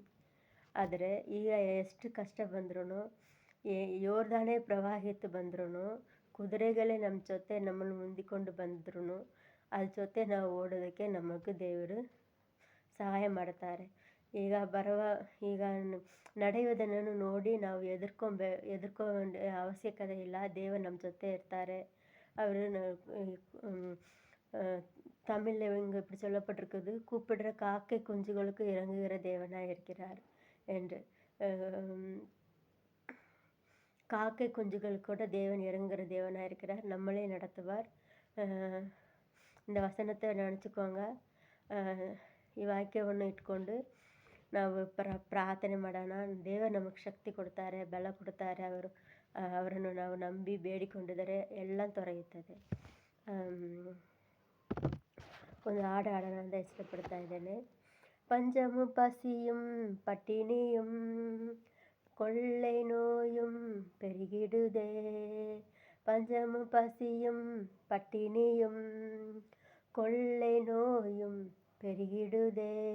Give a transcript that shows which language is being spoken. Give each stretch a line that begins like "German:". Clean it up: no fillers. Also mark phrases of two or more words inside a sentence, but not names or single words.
Kannada: ಆದರೆ ಈಗ ಎಷ್ಟು ಕಷ್ಟ ಬಂದ್ರೂ, ಯೋರ್ದಾನೇ ಪ್ರವಾಹಿತ್ತು ಬಂದ್ರೂ, ಕುದುರೆಗಳೇ ನಮ್ಮ ಜೊತೆ ನಮ್ಮನ್ನು ಮುಂದಿಕೊಂಡು ಬಂದ್ರೂ ಅದ್ರ ಜೊತೆ ನಾವು ಓಡೋದಕ್ಕೆ ನಮಗೂ ದೇವರು ಸಹಾಯ ಮಾಡ್ತಾರೆ. ಈಗ ನಡೆಯುವುದನ್ನು ನೋಡಿ ನಾವು ಹೆದರ್ಕೊಂಡ ಅವಶ್ಯಕತೆ ಇಲ್ಲ. ದೇವರು ನಮ್ಮ ಜೊತೆ ಇರ್ತಾರೆ.
Tamil: ಅವರು தமிழில் இங்கே இப்படி சொல்லப்பட்டிருக்குது, கூப்பிடுற காக்கை குஞ்சுகளுக்கு இறங்குகிற தேவனாக இருக்கிறார் என்று. காக்கை குஞ்சுகள் கூட தேவன் இறங்குகிற தேவனாக இருக்கிறார், நம்மளே நடத்துவார்.
Kannada: இந்த ವಚನத்தை ನೆನೆಸ್ಕೋಂಗ ಈ ವಾಕ್ಯವನ್ನು ಇಟ್ಕೊಂಡು ನಾವು ಪ್ರಾರ್ಥನೆ ಮಾಡೋಣ. ದೇವರು ನಮಗೆ ಶಕ್ತಿ ಕೊಡ್ತಾರೆ, ಬಲ ಕೊಡ್ತಾರೆ. ಅವರನ್ನು ನಾವು ನಂಬಿ ಬೇಡಿಕೊಂಡಿದ್ದರೆ ಎಲ್ಲ ತೊರೆಯುತ್ತದೆ. ಒಂದು ಹಾಡು ಹಾಡೋಣ ಅಂತ ಇಷ್ಟಪಡ್ತಾ ಇದ್ದೇನೆ.
Tamil: பஞ்சமும் பசியும் பட்டினியும் கொள்ளை நோயும் பெருகிடுதே, பஞ்சமும் பசியும் பட்டினியும் கொள்ளை நோயும் பெருகிடுதே,